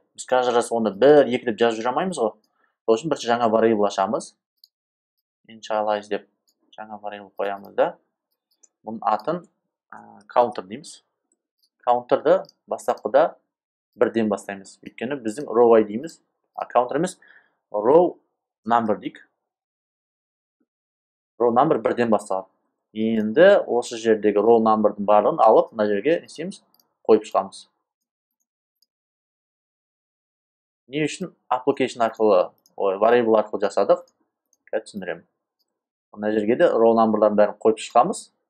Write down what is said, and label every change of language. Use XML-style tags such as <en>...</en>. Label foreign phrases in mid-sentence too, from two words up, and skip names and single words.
<kk>Біз</kk> <ru>каждый раз</ru> <kk>онда 1, 2 деп жазып жүре алмаймыз ғой. Сол үшін бірінші жаңа variable ашамыз. Initialize деп жаңа variable қоямыз да. Бұның атын counter дейміз. Counter'ды бастапқыда 1-ден бастаймыз. Өйткені біздің</kk> <en>row ID'miz,</en> <kk>counter емес,</kk> <en>row number</en> <kk>дейік.</kk> <en>Row number</en> <kk>1-ден басталады. Енді осы жердегі</kk> <en>row number'дың</en> <kk>барлығын алып, мына жерге не істейміз? Қойып шығамыз. не үшін application арқылы variable арқылы жасадық? Қазір түсіндіремін. Мына жерге де</kk> <en>row number'лардың</en> <kk>бәрін қойып шығамыз.</kk>